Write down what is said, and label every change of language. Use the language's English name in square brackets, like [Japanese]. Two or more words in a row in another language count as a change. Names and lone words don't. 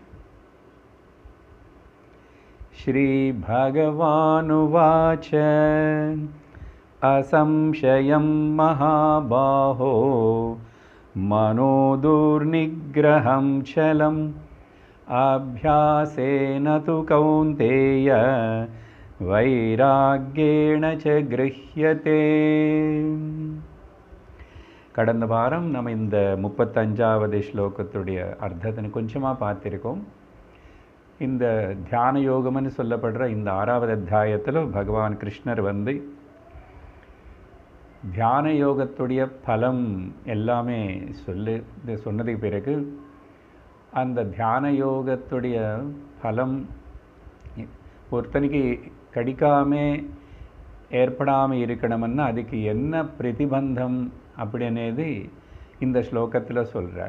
[Sanskrit] श्रीभगवानुवाच असंशयं महाबाहो मनो दुर्निग्रहं चलम् अभ्यासेन तु कौन्तेय वैराग्येण च गृह्यते. [Tamil] கடந்த வாரம் நம்ம இந்த 35வது ஸ்லோகத்துடைய அர்த்தத்தை கொஞ்சமாக பார்த்துருக்கோம். இந்த தியான யோகம்னு சொல்லப்படுற இந்த 6வது அத்தியாயத்தில் பகவான் கிருஷ்ணர் தியான யோகத்துடைய பலம் எல்லாமே சொன்னதுக்கு பிறகு அந்த தியான யோகத்துடைய பலம் ஒருத்தனுக்கு கடிக்காமே ஏற்படாமல் இருக்கணும்னா அதுக்கு என்ன பிரதிபந்தம் அப்படின்னது இந்த ஸ்லோகத்தில் சொல்கிறார்.